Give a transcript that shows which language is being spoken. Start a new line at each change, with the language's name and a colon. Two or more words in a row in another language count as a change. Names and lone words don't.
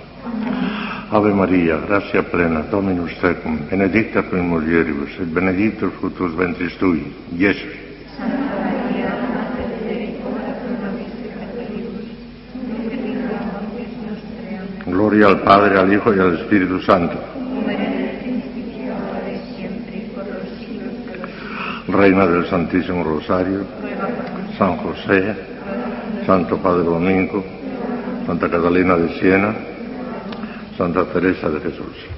Latin: Ave Maria, gratia plena, Dominus tecum, benedicta tu in mulieribus, et benedictus fructus ventris tui, Iesus.
Spanish: Gloria al Padre, al Hijo y al Espíritu Santo. Reina del Santísimo Rosario, San José, Santo Padre Domingo, Santa Catalina de Siena, Santa Teresa de Jesús.